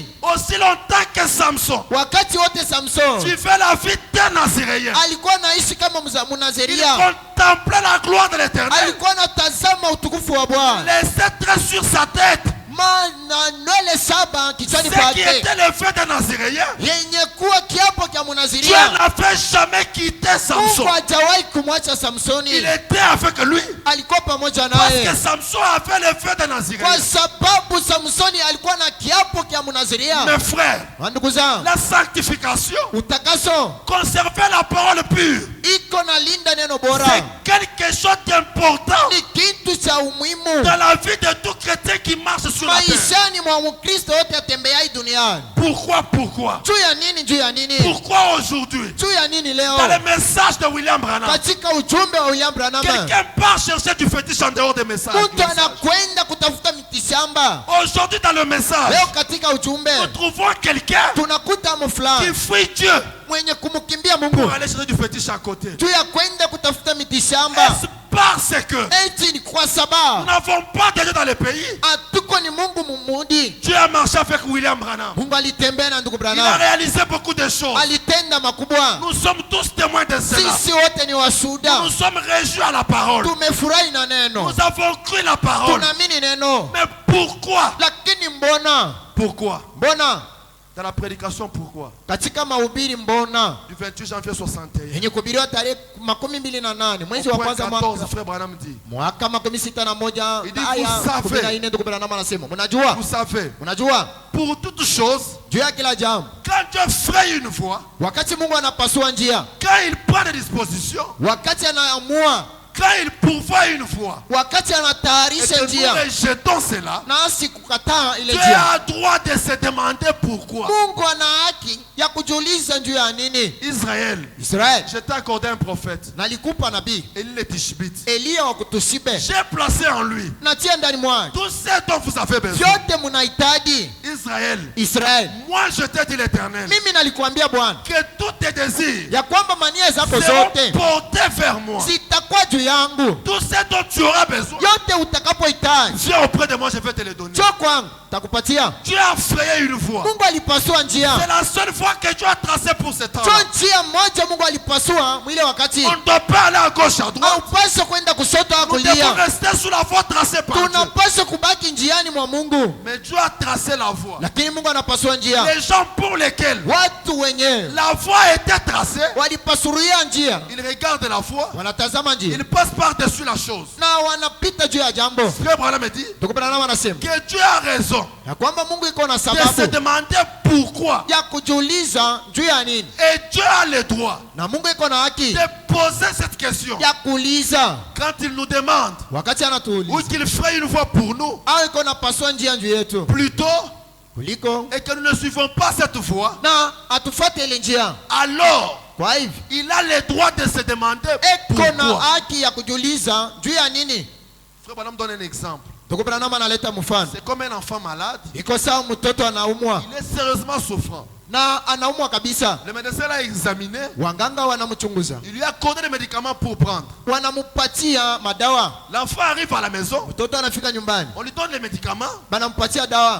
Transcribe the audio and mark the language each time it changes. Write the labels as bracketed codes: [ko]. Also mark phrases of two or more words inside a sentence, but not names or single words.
[fr] Aussi longtemps que Samson [sw] Wakati wote Samson [fr] vivait la vie d'un Naziréen, [sw] alikuwa anaishi kama [fr] il [sw] Mnazeria, [fr] contemplait la gloire de l'Éternel. [sw] alikuwa anatazama utukufu wa Bwana. [fr] Les sceptres sur sa tête, [sw] manywele 7 kichwani [fr] Ce qui [sw] pake, [fr] était le fait d'un Naziréen. [sw] yenye kuwa kiapo cha [fr] Dieu [sw] Mnaziria. [fr] n'avait jamais quitté Samson. [sw] Mungu hajawahi kumwacha Samsoni, [fr] Il était avec lui. [sw] alikuwa pamoja [fr] Parce [sw] naye [fr] que Samson avait le fait d'un Naziréen. [sw] kwa sababu Samsoni alikuwa na kiapo cha Mnaziria. [fr] Mes frères, [sw] Ndugu zangu, [fr] la sanctification, [sw] utakaso [fr] conserver la parole pure, [sw] iko na linda neno bora, [fr] c'est quelque chose d'important [sw] ni kitu cha umuhimu [fr] dans la vie de tout chrétien qui marche sur la terre. [sw] maishani mwa Mkristo yote atembeai duniani. [fr] Pourquoi [sw] Juu ya nini? Juu ya nini? [fr] Pourquoi aujourd'hui, [sw] Juu ya nini leo? [fr] dans le message de William Branham, [sw] Katika ujumbe wa William Branham, [fr] quelqu'un part chercher du fétiche en dehors des messages. [sw] mtu anakwenda kutafuta mitishamba. [fr] Aujourd'hui dans le message, [sw] Leo katika ujumbe [fr] nous trouvons quelqu'un [sw] tunakuta [fr] qui [sw] mfulani [fr] fuit Dieu [sw] mwenye kumkimbia [fr] pour [sw] Mungu [fr] aller chercher du fétiche à côté. [sw] juu ya kwenda kutafuta mitishamba. [fr] Est-ce parce que [sw] Eti ni kwa [fr] nous [sw] sababu [fr] n'avons pas de Dieu dans le pays? [sw] hatuko ni Mungu mumudi. [fr] Dieu a marché avec William Branham. [sw] Mungu alitembea na ndugu [fr] Il a [sw] Branham, [fr] réalisé beaucoup de choses. [sw] alitenda makubwa. [fr] Nous sommes tous témoins de cela. [sw] Sisi wote ni washuhuda, [fr] Nous sommes réjouis à la parole. [sw] tumefurahi na neno, [fr] Nous avons cru la parole. [sw] tunaamini neno. [fr] Mais pourquoi? [sw] Lakini mbona [fr] Pourquoi? Dans la prédication, pourquoi? [sw] katika mahubiri mbona [fr] Du 28 janvier 61. [sw] yenye kuhubiriwa tarehe 28 mwezi [fr] Au [sw] wa [fr] point [sw] kwanza [fr] 14, frère Branham dit. [sw] mwaka 61 [fr] Il dit, [sw] aya [fr] vous savez. [sw] 14 ndugu Branham anasema, mnajua, [fr] Vous savez, [sw] mnajua [fr] pour toute chose, [sw] juu ya kila jambo, [fr] quand Dieu fraye une voie, [sw] wakati Mungu anapasua njia, [fr] quand il prend des dispositions, [sw] wakati anaamua, [fr] quand il pourvoit une voie, [sw] wakati [fr] et [sw] anatayarisha [fr] que nous [sw] njia, [fr] rejetons cela, [sw] nasi kukataa ile [fr] Dieu [sw] njia, [fr] a droit de se demander pourquoi. [sw] Mungu ana haki ya kujiuliza juu ya nini. [fr] Israël, [sw] Israeli, [fr] je t'ai accordé un prophète, [sw] nalikupa nabii [fr] Élie le Tishbite. [sw] Eliya wa kutushibe, [fr] J'ai placé en lui [sw] natia ndani mwake [fr] tout ce dont vous avez besoin. [sw] vyote mnahitaji. [fr] Israël, [sw] Israeli, [fr] moi je t'ai dit l'Éternel, [sw] mimi nalikuambia Bwana [fr] que tous tes désirs [sw] ya kwamba mania zako [fr] seront [sw] zote [fr] portés vers moi. [sw] zitakuwa juu yangu, [fr] Tout ce dont tu auras besoin, [sw] yote utakapohitaji [fr] viens auprès de moi, je vais te le donner. [sw] njoo kwangu takupatia. [fr] Dieu a frayé une voie. [sw] Mungu alipasua [fr] C'est [sw] njia, [fr] la seule voie que Dieu a tracée pour ce temps. [sw] njoo njia moja Mungu alipasua mwile wakati. [fr] On ne doit pas aller à gauche, à droite. [sw] Haupaswi kwenda kushoto au [fr] Nous devons [sw] kulia, [fr] rester sur la voie tracée par Dieu. [sw] tunapaswa kubaki njiani mwa Mungu. [fr] Mais Dieu a tracé la voie. [sw] Lakini Mungu anapasua njia, [fr] Les gens pour lesquels [sw] watu wenyewe [fr] la voie était tracée, [sw] walipasuria njia, [fr] ils regardent la voie, [sw] wanatazama njia [fr] ils passent par-dessus la chose. [sw] na wanapita juu ya jambo. [fr] Frère Branham me dit [sw] Ndugu Branham anasema [fr] que Dieu a raison [sw] ya kwamba Mungu iko na [fr] de se [sw] sababu [fr] demander pourquoi. [sw] ya kujiuliza juu ya nini, [fr] Et Dieu a le droit [sw] na Mungu iko na haki [fr] de poser cette question [sw] ya kuuliza [fr] quand il nous demande [sw] wakati [fr] ou [sw] anatuuliza, [fr] qu'il ferait une voie pour nous, [sw] au iko na pasua njia juu yetu [fr] plutôt, [sw] kuliko [fr] et que nous ne suivons pas cette voie, [sw] na atufuate ile njia. [fr] alors [sw] Kwa hivyo [fr] il a le droit de se demander [sw] iko na [fr] pourquoi. [sw] haki ya kujiuliza juu ya nini. [fr] Frère Branham donne un exemple. [sw] Ndugu Branham analeta mfano, [fr] C'est comme un enfant malade, [sw] iko sawa mtoto anaumwa [fr] il est sérieusement souffrant. [sw] na anaumwa kabisa, [fr] Le médecin l'a examiné, [sw] wanganga wanamchunguza, [fr] il lui a accordé des médicaments pour prendre. [sw] wanampatia madawa. [fr] L'enfant arrive à la maison, [sw] Mtoto anafika nyumbani, [fr] on lui donne les médicaments, [sw] banampatia dawa,